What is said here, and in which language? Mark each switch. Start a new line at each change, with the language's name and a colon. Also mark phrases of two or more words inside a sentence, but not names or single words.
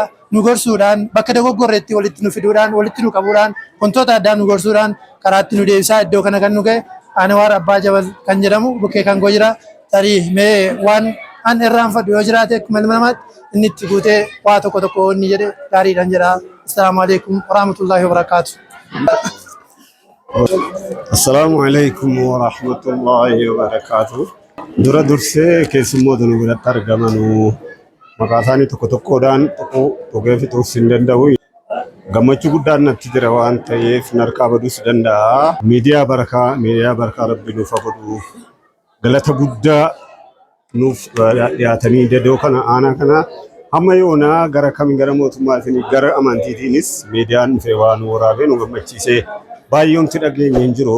Oromo: Nu gorsuudhaan bakka dogoggorreetti walitti nu fiduudhaan walitti nu qabuudhaan wantoota addaa nu gorsuudhaan karaatti nu deebisaa iddoo kana kan nu ga'e Anwaar Abbaa Jabal kan jedhamu bukkee kan koo jira. Tarii mee waan an irraanfadhu yoo jiraate akkuma ilma namaatti inni itti guutee waa tokko inni jedhe gaariidhaan jedha.
Arabic: السلام عليكم ورحمة الله وبركاته. السلام عليكم ورحمة الله وبركاته.
Oromo: Dura dursee keessummoota nu biratti argamanu maqaa isaanii tokkodhaan tuqee fixuuf hin danda'u. Gammachuu guddaan natti jira waan ta'eef narkaa baduus danda'a. Miidiyaa barakaa Rabbi nuuf haa godhu. Galata guddaa nuuf dhiyaatanii iddoo kana aanaa kana hamma yoonaa gara kamiin gara mootummaatiin gara amantiitiinis miidiyaan dhufee waan waraabee nu gammachiisee baay'eemti dhageenye hin jiru.